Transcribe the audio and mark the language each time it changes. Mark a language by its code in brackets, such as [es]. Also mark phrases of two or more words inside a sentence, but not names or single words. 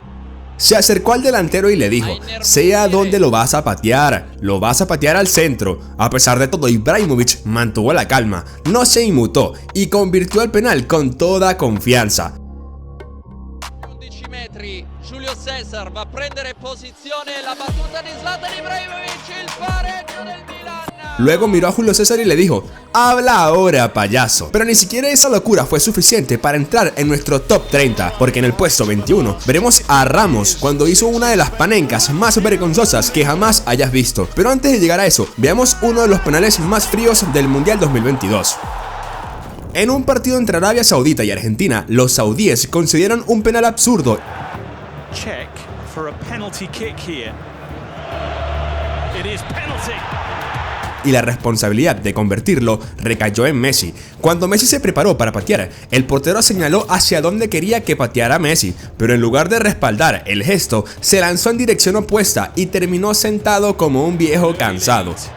[es] Se acercó al delantero y le dijo: sé a dónde lo vas a patear al centro. A pesar de todo, Ibrahimović mantuvo la calma, no se inmutó y convirtió el penal con toda confianza. [it] 11 metri, Julio César va a prendere posizione, la battuta di Zlatan Ibrahimović, il pareggio del Milan. [es] Luego miró a Julio César y le dijo: habla ahora, payaso. Pero ni siquiera esa locura fue suficiente para entrar en nuestro top 30, porque en el puesto 21 veremos a Ramos cuando hizo una de las panencas más vergonzosas que jamás hayas visto. Pero antes de llegar a eso, veamos uno de los penales más fríos del Mundial 2022. En un partido entre Arabia Saudita y Argentina, los saudíes concedieron un penal absurdo. [en] Check for a penalty kick here. It is penalty. [es] Y la responsabilidad de convertirlo recayó en Messi. Cuando Messi se preparó para patear, el portero señaló hacia dónde quería que pateara Messi, pero en lugar de respaldar el gesto, se lanzó en dirección opuesta y terminó sentado como un viejo cansado.